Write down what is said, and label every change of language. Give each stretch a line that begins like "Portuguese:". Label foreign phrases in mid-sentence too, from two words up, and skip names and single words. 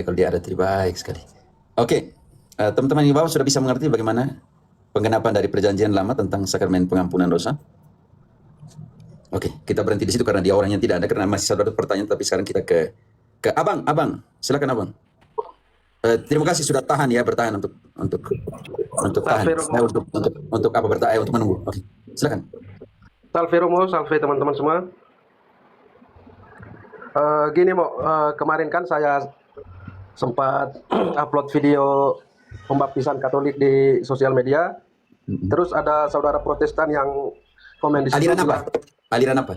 Indonesian: Kalau dia ada, tadi baik sekali. Oke, teman-teman di bawah sudah bisa mengerti bagaimana penggenapan dari perjanjian lama tentang sakramen pengampunan dosa? Oke, kita berhenti di situ karena dia orangnya tidak ada, karena masih saudara pertanyaan. Tapi sekarang kita ke abang, silakan abang. Terima kasih sudah tahan ya, bertahan untuk tahan. Untuk apa bertahan? Untuk menunggu. Oke, silakan. Salve Romo, salve teman-teman semua. Gini Mo, kemarin kan saya sempat upload video pembaptisan Katolik di sosial media. Terus ada saudara Protestan yang komen di situ. Aliran apa? Aliran apa?